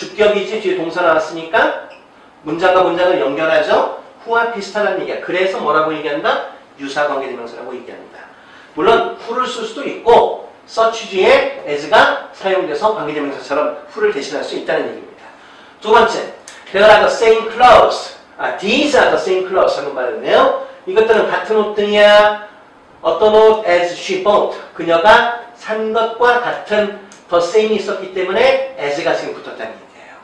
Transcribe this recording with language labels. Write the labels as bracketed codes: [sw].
[ko] 주격이지 뒤에 동사 나왔으니까 문장과 문장을 연결하죠? who와 비슷하다는 얘기야. 그래서 뭐라고 얘기한다? 유사관계대명사라고 얘기한다. 물론 who를 쓸 수도 있고 such 뒤에 as가 사용돼서 관계대명사처럼 who를 대신할 수 있다는 얘기입니다. [en] 두 번째, they are the same clothes. These are the same clothes. [ko] 한번 말했네요. 이것들은 같은 옷들이야. 어떤 옷? [en] as she bought. [ko] 그녀가 산 것과 같은 the same이 있었기 때문에 as가 지금 붙었다는 얘기예요.